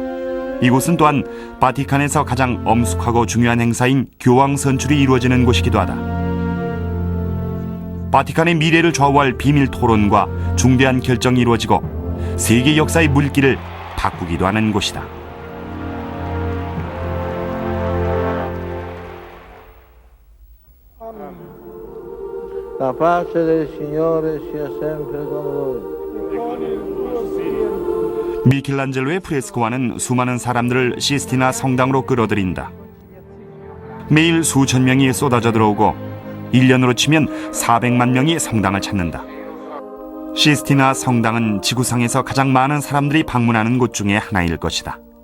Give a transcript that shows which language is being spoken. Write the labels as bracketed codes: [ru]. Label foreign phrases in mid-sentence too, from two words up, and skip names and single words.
[ko] 이곳은 또한 바티칸에서 가장 엄숙하고 중요한 행사인 교황 선출이 이루어지는 곳이기도 하다. 바티칸의 미래를 좌우할 비밀 토론과 중대한 결정이 이루어지고 세계 역사의 물길을 바꾸기도 하는 곳이다. [it] La pace del Signore sia sempre con voi. [ko] 미켈란젤로의 프레스코화는 수많은 사람들을 시스티나 성당으로 끌어들인다. 매일 수천 명이 쏟아져 들어오고 1년으로 치면 400만 명이 성당을 찾는다. 시스티나 성당은 지구상에서 가장 많은 사람들이 방문하는 곳 중에 하나일 것이다.